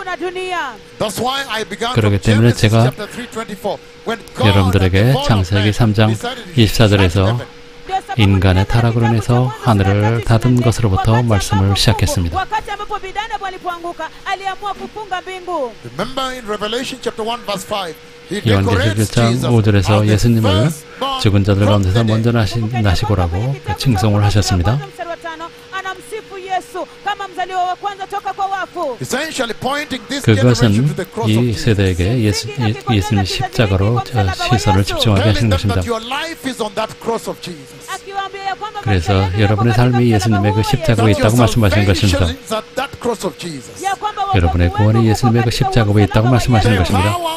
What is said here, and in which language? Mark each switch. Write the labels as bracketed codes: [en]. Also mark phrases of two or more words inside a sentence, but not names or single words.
[ko] 그렇기 때문에 제가 여러분들에게 창세기 3장 24절에서 인간의 타락으로 인해서 하늘을 닫은 것으로부터 말씀을 시작했습니다. 요한계시록 1장 5절에서 예수님을 죽은 자들 가운데서 먼저 나시고라고 칭송을 하셨습니다. [sw] Yesu kama mzaliwa wa kwanza toka kwa wafu. [ko] 그것은 이 세대에게 예수님의 십자가로 시선을 집중하게 하시는 것입니다. 그래서 여러분의 삶이 예수님의 그 십자가에 있다고 말씀하시는 것입니다. 여러분의 구원이 예수님의 그 십자가에 있다고 말씀하시는 것입니다.